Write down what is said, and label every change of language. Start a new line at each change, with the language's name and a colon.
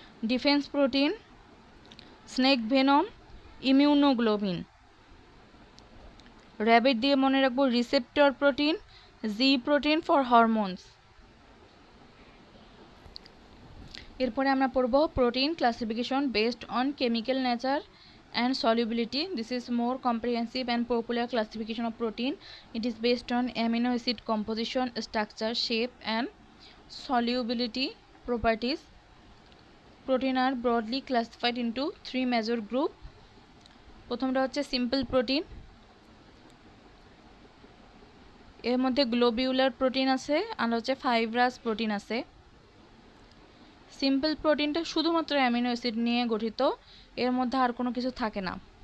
English: Defence protein, snake venom, immunoglobin. Rabbit
Bangla: দিয়ে মনে রাখবো
English: Receptor protein, G protein for hormones.
Bangla: এরপরে আমরা পড়ব
English: Protein classification based on chemical nature and solubility. This is more comprehensive and popular classification of protein. It is based on amino acid composition, structure, shape and solubility properties. Protein are broadly classified into three major group.
Bangla: প্রথমটা হচ্ছে simple protein, এর মধ্যে globular protein আছে আর হচ্ছে fibrous protein আছে। Simple প্রোটিনটা শুধুমাত্র amino acid নিয়ে গঠিত, এর মধ্যে আর কোনো কিছু থাকে না।